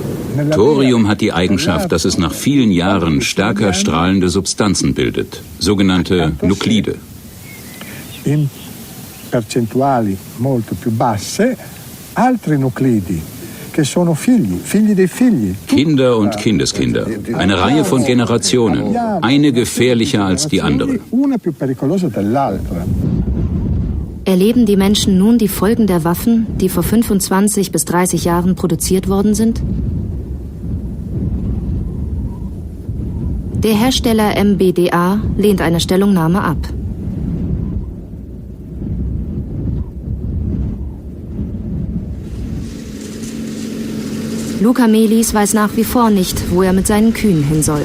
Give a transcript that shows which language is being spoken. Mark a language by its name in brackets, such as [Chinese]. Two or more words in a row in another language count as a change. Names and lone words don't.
[German] Thorium hat die Eigenschaft, dass es nach vielen Jahren stärker strahlende Substanzen bildet, sogenannte Nuklide. [Italian] In percentuali molto più basse altri nuclidi che sono figli dei figli. [German] Kinder und Kindeskinder, eine Reihe von Generationen, eine gefährlicher als die andere. [Italian] Una più pericolosa dell'altra. [German] Erleben die Menschen nun die Folgen der Waffen, die vor 25 bis 30 Jahren produziert worden sind? Der Hersteller MBDA lehnt eine Stellungnahme ab. Luca Melis weiß nach wie vor nicht, wo er mit seinen Kühen hin soll.